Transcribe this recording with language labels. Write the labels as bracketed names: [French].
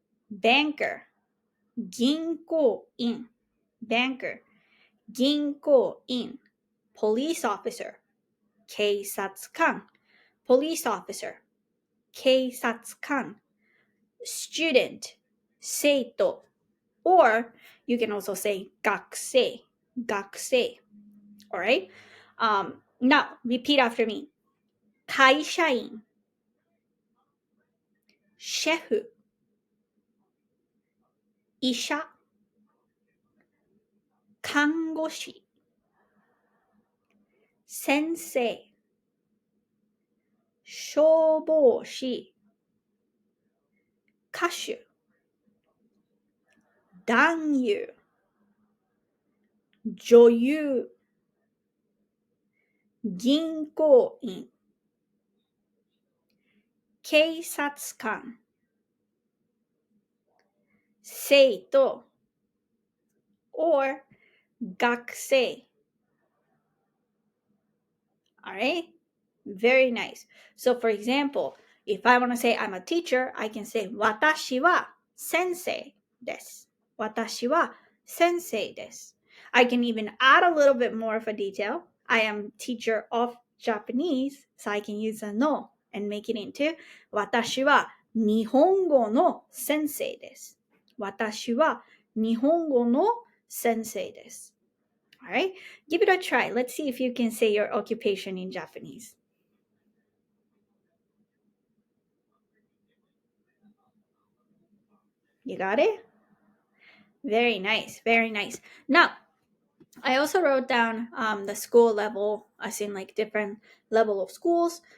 [English] banker, 銀行員, banker, 銀行員, police officer, 警察官, police officer, 警察官, student, 生徒, or you can also say 学生, 学生. All right? Now, repeat after me. [Japanese] 会社員、シェフ、医者、看護師、先生、消防士、歌手、男優、女優、銀行員、警察官、生徒 or 学生. [English] All right? Very nice. So for example, if I want to say I'm a teacher, I can say [Japanese] 私は先生です。私は先生です。 [English] I can even add a little bit more of a detail. I am teacher of Japanese, so I can use a no and make it into [Japanese] 私は日本語の先生です。私は日本語の先生です。 [English] All right, give it a try. Let's see if you can say your occupation in Japanese. You got it? Very nice, very nice. Now, I also wrote down the school level, as in like different level of schools.